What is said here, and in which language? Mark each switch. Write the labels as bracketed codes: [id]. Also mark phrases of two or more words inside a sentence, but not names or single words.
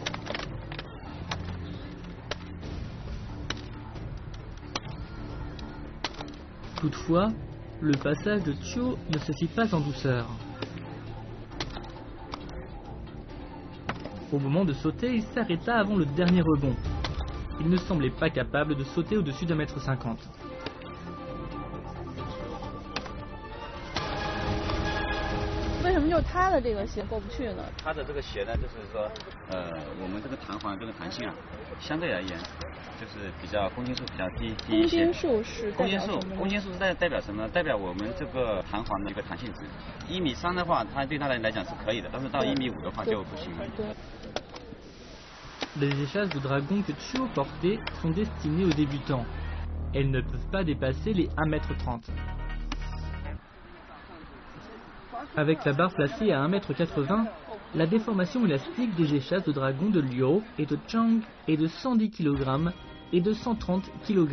[fr] Toutefois, le passage de Cho ne se fit pas en douceur. Au moment de sauter, il s'arrêta avant le dernier rebond. Il ne semblait pas capable de sauter au-dessus d'1,50 m. [zh] 为什么就他的这个鞋过不去呢？它的这个鞋呢，就是说，我们这个弹簧这个弹性啊，相对而言，就是比较公斤数比较低一些。公斤数是代表什么？代表我们这个弹簧的一个弹性值。1.3米的话，它对它来讲是可以的，但是到1.5米的话就不行了。 [fr] Les échasses de dragon que Cho portait sont destinées aux débutants. Elles ne peuvent pas dépasser les 1,30 m. Avec la barre placée à 1,80 m, la déformation élastique des échasses de dragon de Luo et de Zhang est de 110 kg et de 130 kg.